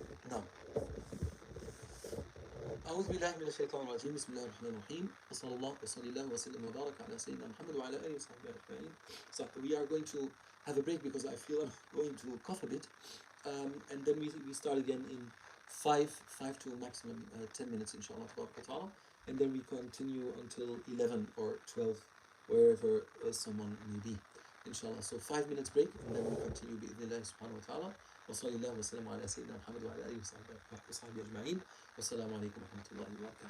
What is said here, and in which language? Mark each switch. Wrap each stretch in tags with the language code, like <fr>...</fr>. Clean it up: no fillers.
<ar>Now, أعوذ بالله من الشيطان الرجيم بسم الله الرحمن الرحيم وصلى الله وسلم وبارك على سيدنا محمد وعلى آله وصحبه أجمعين.</ar> <en>So we are going to have a break because I feel I'm going to cough a bit, and then we start again in 5 to maximum 10 minutes inshallah ta'ala, and then we continue until 11 or 12 wherever someone may be inshallah. So 5 minutes break and then we continue bi'idhnillah subhanahu wa ta'ala.</en> <ar>وصلى الله وسلم على سيدنا محمد وعلى آله وصحبه أجمعين. والسلام عليكم ورحمة الله وبركاته.</ar>